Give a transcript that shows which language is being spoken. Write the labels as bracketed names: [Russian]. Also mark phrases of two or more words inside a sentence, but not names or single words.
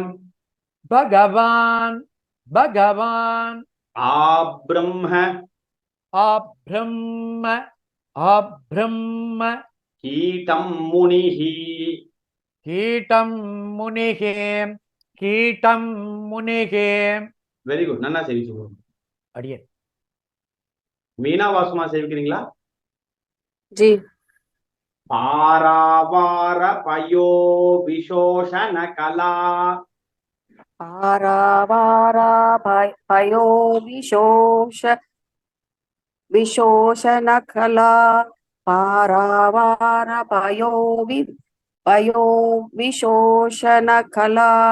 [Sanskrit] भगवान् भगवान् आब्रह्म अब्रह्म अब्रह्म कीटं मुनिः कीटं मुनिः कीटं मुनिः [English] very good [Tamil] நல்லா சேவிச்சு அடியேன் மீனா வாசுமா சேவிக்கிறீங்களா [Sanskrit] जी पारावार पयो विशोषण कला पारावारा पयो विशोषणकला पारावार पयो विशोषणकला